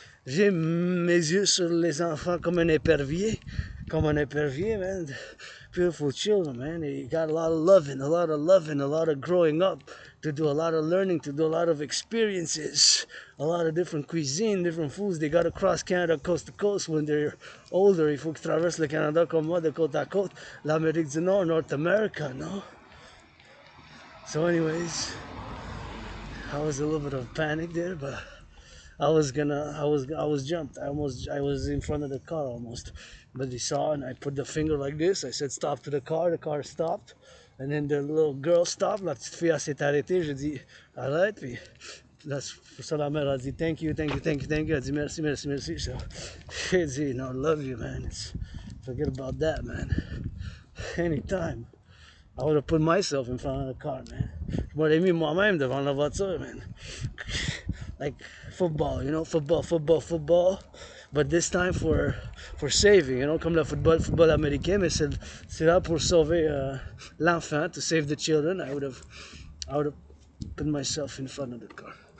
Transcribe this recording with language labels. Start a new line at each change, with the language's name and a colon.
French: J'ai mes yeux sur les enfants comme un épervier. Comme un épervier, man.
English: Beautiful children, man. They got a lot of loving, a lot of growing up, to do a lot of learning, to do a lot of experiences, a lot of different cuisine, different foods. They got to cross Canada coast to coast when they're older.
French: Il faut qu'ils traversent le Canada comme moi, de côte à côte. L'Amérique du Nord,
English: North America,
French: no?
English: So anyways, I was a little bit of panic there, but I was jumped. I was in front of the car almost. But he saw, and I put the finger like this. I said stop to the car stopped. And then the little girl stopped.
French: La petite fille s'est arrêtée. J'ai dit arrête. Puis pour ça la mère a dit
English: thank you, thank you, thank you, thank you.
French: Elle a dit merci, merci, merci.
English: So
French: j'ai dit
English: no, I love you, man. Forget about that, man. Anytime. I would have put myself in front of the car, man.
French: Je m'aurais mis moi-même devant la voiture, man.
English: Like football, you know, football. But this time for saving, you know,
French: comme le football américain, mais c'est là pour sauver l'enfant,
English: to save the children. I would have put myself in front of the car.